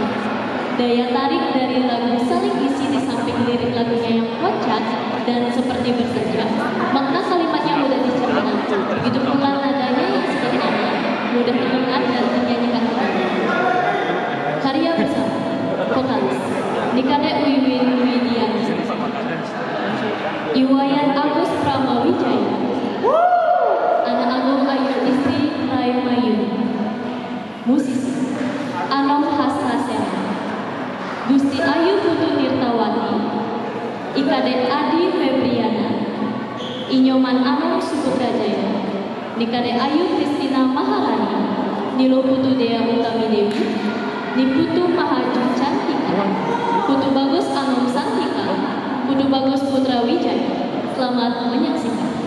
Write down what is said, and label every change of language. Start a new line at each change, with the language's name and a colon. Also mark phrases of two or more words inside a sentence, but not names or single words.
Indonesian: Daya tarik dari lagu Saling Isi di samping lirik lagunya yang kocak dan seperti bersedia, makna kalimatnya mudah dicerna, begitu pula nadanya yang sederhana, mudah diingat dan dinyanyikan kembali. Karya bersama vokalis Nikade Wiwin Widiani, Iwayan Agus Pramawijaya, Anak Agung Ayu Istri Raimayuni, musisi Anom Hasrasena, Gusti Ayu Putu Tirtawati, Ikade Adi Febriana, Inyoman Anom Sukubrajaya, Nikade Ayu Kristina Maharani, Nilo Putu Dea Utami Dewi, Niputu Mahaju Cantika, Putu Bagus Anom Santika, Putu Bagus Putra Wijaya. Selamat menyaksikan.